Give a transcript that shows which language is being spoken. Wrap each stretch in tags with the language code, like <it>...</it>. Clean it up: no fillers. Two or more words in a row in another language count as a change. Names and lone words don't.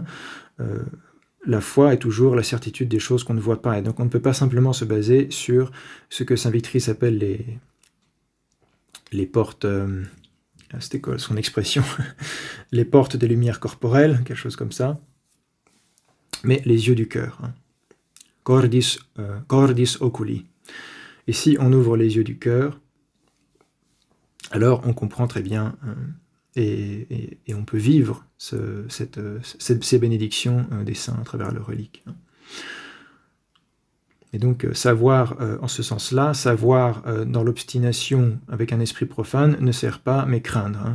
<fr>La foi est toujours la certitude des choses qu'on ne voit pas. Et donc on ne peut pas simplement se baser sur ce que saint Victrice appelle les portes... c'était quoi son expression? Les portes des lumières corporelles, quelque chose comme ça. Mais les yeux du cœur.</fr> <la>Cordis oculi.</la> <fr>Et si on ouvre les yeux du cœur, alors on comprend très bien et on peut vivre ces bénédictions des saints à travers leurs reliques. Et donc savoir en ce sens-là, savoir dans l'obstination avec un esprit profane ne sert pas, mais craindre.</fr>